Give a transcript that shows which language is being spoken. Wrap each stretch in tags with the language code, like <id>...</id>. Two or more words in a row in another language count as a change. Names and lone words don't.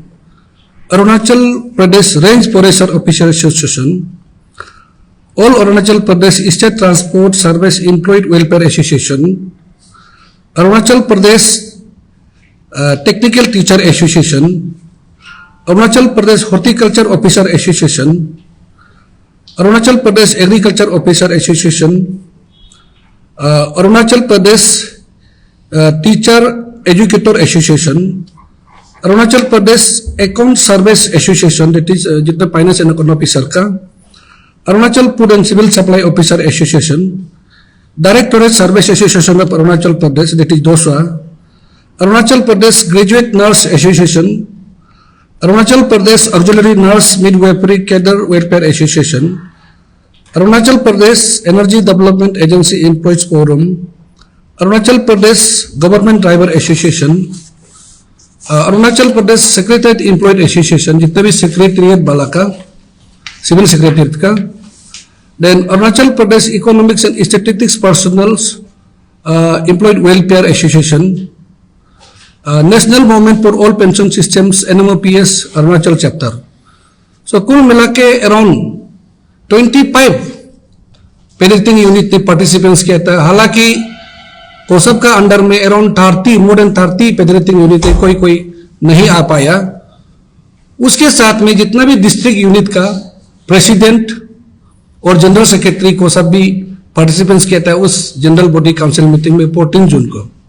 <en>Arunachal Pradesh Range Forester Officer Association, All Arunachal Pradesh State Transport Service Employed Welfare Association, Arunachal Pradesh Technical Teacher Association, Arunachal Pradesh Horticulture Officer Association, Arunachal Pradesh Agriculture Officer Association, Arunachal Pradesh Teacher Educator Association, Arunachal Pradesh Account Service Association, that is जितना Finance and Economic Officer का, Arunachal Food and Civil Supply Officer Association, Directorate Service Association of Arunachal Pradesh, that is DOSA, Arunachal Pradesh Graduate Nurse Association, Arunachal Pradesh Auxiliary Nurse Midwifery Cadre Welfare Association, Arunachal Pradesh Energy Development Agency Employees Forum, Arunachal Pradesh Government Driver Association, Arunachal Pradesh Secretariat Employed Association,</en> <hi>जितने भी सेक्रेटरिएट वाला का,</hi> <en>civil secretariat</en> <hi>का,</hi> <en>then Arunachal Pradesh Economics and Statistics Personnels Employed Welfare Association, National Movement for All Pension Systems NMOPS Arunachal Chapter.</en> <hi>So कुल मिला के around 25</hi> <en>parenting unit</en> <hi>ने पार्टिसिपेंट्स किया था. हालांकि कोसब का अंडर में</hi> <en>around 30 more than 30 parenting unit</en> <hi>कोई नहीं आ पाया. उसके साथ में जितना भी</hi> <en>district unit</en> <hi>का प्रेसिडेंट और</hi> <en>general secretary</en> <hi>को सब भी पार्टिसिपेंट्स किया था उस</hi> <en>general body council meeting</en> <hi>में 14 जून को.</hi>